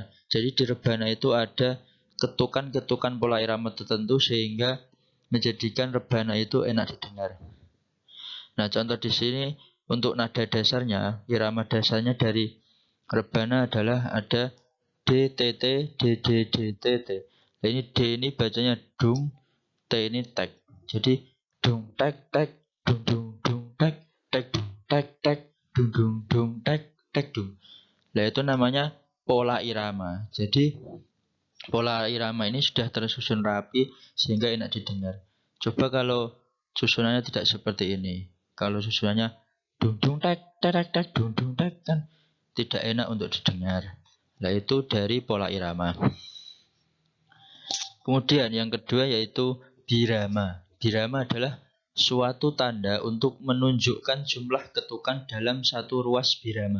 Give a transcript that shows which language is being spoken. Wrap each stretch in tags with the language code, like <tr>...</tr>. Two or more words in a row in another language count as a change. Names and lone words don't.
<id>Jadi di rebana itu ada ketukan-ketukan pola irama tertentu sehingga menjadikan rebana itu enak didengar. Nah, contoh di sini untuk nada dasarnya, irama dasarnya dari rebana adalah ada D, T, T, D, D, D, T, T. Nah, ini D ini bacanya dung, T ini tek. Jadi dung tek tek, dung dung dung tek tek dung tek tek, dung dung dung tek tek dung. Nah, itu namanya pola irama. Jadi pola irama ini sudah tersusun rapi sehingga enak didengar. Coba kalau susunannya tidak seperti ini. Kalau susunannya dung dung tek tek tek tek dung dung tek kan tidak enak untuk didengar. Nah, itu dari pola irama. Kemudian yang kedua yaitu birama. Birama adalah suatu tanda untuk menunjukkan jumlah ketukan dalam satu ruas birama.</id>